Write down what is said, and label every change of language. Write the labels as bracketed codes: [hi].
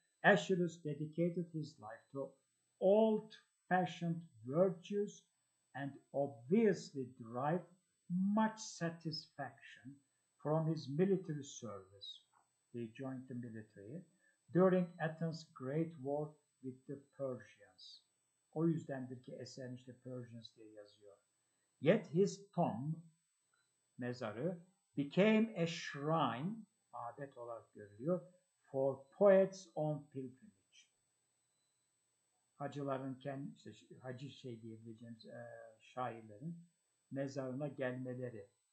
[en] Achilles dedicated his life to old-fashioned virtues and obviously derived much satisfaction from his military service. He joined the military during Athens' Great War with the Persians. [tr] O yüzdendir ki eserin işte Persians diye yazıyor. [en] Yet his tomb, [tr] mezarı, [en] became a shrine, [tr] adet olarak görülüyor, [en] for poets on pilgrimage. [tr] Hacıların kendi, işte, hacı diyebileceğimiz şairlerin mezarına gelmeleri.